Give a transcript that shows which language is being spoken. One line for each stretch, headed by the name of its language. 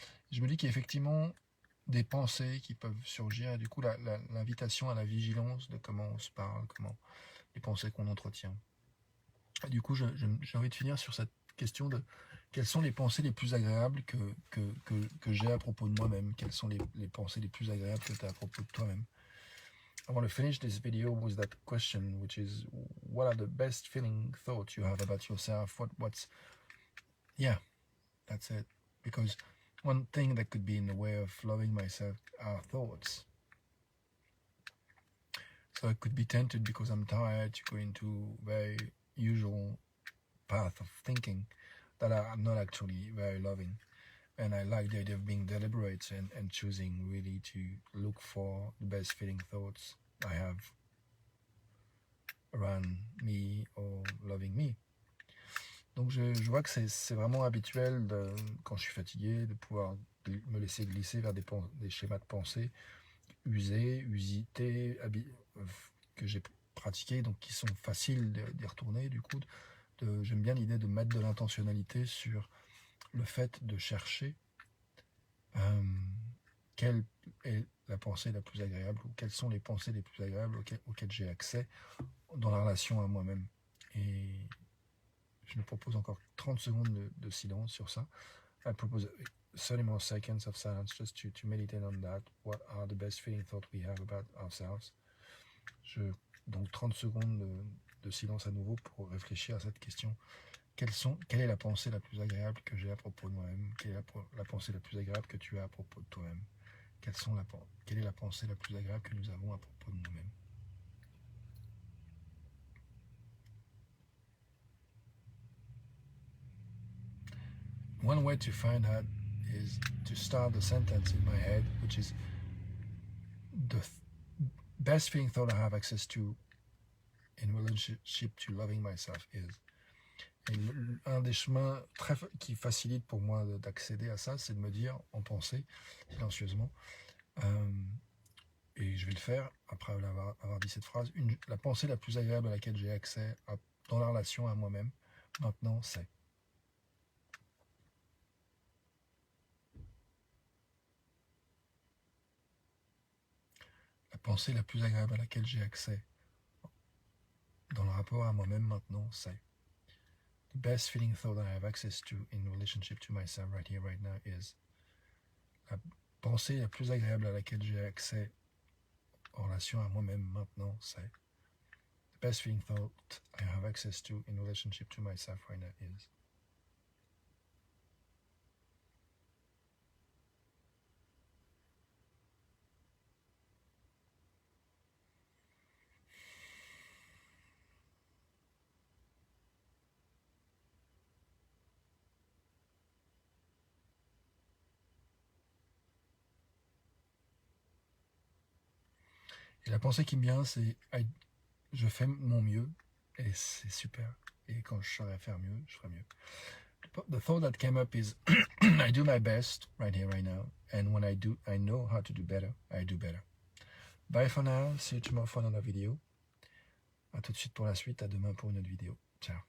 French: Je me dis qu'il y a effectivement des pensées qui peuvent surgir, et du coup l'invitation à la vigilance de comment on se parle, comment les pensées qu'on entretient. Et du coup, j'ai envie de finir sur cette question de quelles sont les pensées les plus agréables que j'ai à propos de moi-même, quelles sont les pensées les plus agréables que tu as à propos de toi-même.
English: I want to finish this video with that question, which is, what are the best feeling thoughts you have about yourself? Yeah, that's it. Because one thing that could be in the way of loving myself are thoughts. So I could be tempted because I'm tired to go into very usual path of thinking that I'm not actually very loving. And I like the idea of being deliberate and choosing really to look for the best feeling thoughts I have around me or loving me.
French: Donc je vois que c'est vraiment habituel quand je suis fatigué de pouvoir me laisser glisser vers des schémas de pensée usés, usités, que j'ai pratiqués, donc qui sont faciles d'y retourner. Du coup, j'aime bien l'idée de mettre de l'intentionnalité sur le fait de chercher quelle est la pensée la plus agréable, ou quelles sont les pensées les plus agréables auxquelles j'ai accès dans la relation à moi-même. Et je me propose encore 30 secondes de silence sur ça.
English: I propose 30 more seconds of silence just to meditate on that. What are the best feeling thoughts we have about ourselves?
French: Donc 30 secondes de silence à nouveau pour réfléchir à cette question. Quelle est la pensée la plus agréable que j'ai à propos de moi-même? Quelle est la pensée la plus agréable que tu as à propos de toi-même? Quelle est la pensée la plus agréable que nous avons à propos de nous-mêmes?
English: One way to find out is to start the sentence in my head, which is the best feeling thought I have access to in relationship to loving myself is.
French: Et un des chemins qui facilite pour moi d'accéder à ça, c'est de me dire en pensée, silencieusement, et je vais le faire après avoir dit cette phrase, la pensée la plus agréable à laquelle j'ai accès dans la relation à moi-même, maintenant, c'est. La pensée la plus agréable à laquelle j'ai accès dans le rapport à moi-même maintenant, c'est.
English: The best feeling thought I have access to in relationship to myself right here, right now is.
French: La pensée la plus agréable à laquelle j'ai accès en relation à moi-même maintenant, c'est.
English: The best feeling thought I have access to in relationship to myself right now is.
French: Et la pensée qui me vient, c'est je fais mon mieux et c'est super. Et quand je saurais faire mieux, je ferai mieux.
English: The thought that came up is I do my best right here, right now. And when I do, I know how to do better. I do better. Bye for now. See you tomorrow for another video.
French: À tout de suite pour la suite. À demain pour une autre vidéo. Ciao.